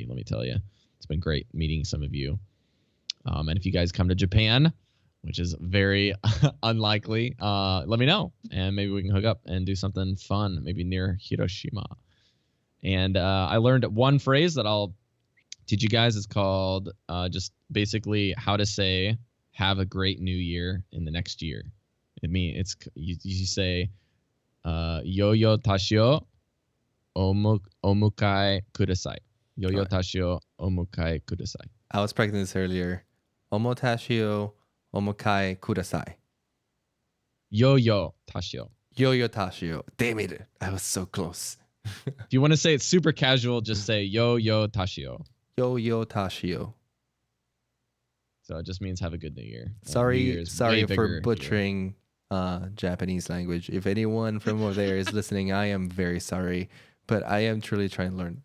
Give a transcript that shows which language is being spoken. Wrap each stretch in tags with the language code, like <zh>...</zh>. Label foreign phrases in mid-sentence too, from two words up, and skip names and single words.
<en>Let me tell you, it's been great meeting some of you. And if you guys come to Japan, which is very unlikely, let me know, and maybe we can hook up and do something fun, maybe near Hiroshima. And I learned one phrase that I'll teach you guys. It's called just basically how to say "Have a great New Year" in the next year. It's you say</en> <ja>"よいお年をお迎えください." よいお年をお迎えください.</ja> <en>I was practicing this earlier.</en> <ja>おもたしお お迎え ください. よいお年を. よいお年を.</ja> <en>Damn it! I was so close. If you want to say it super casual, just say</en> <ja>よいお年を. よいお年を.</ja> <en>So it just means have a good New Year. Sorry for butchering Japanese language. If anyone from over there is listening, I am very sorry, but I am truly trying to learn.</en>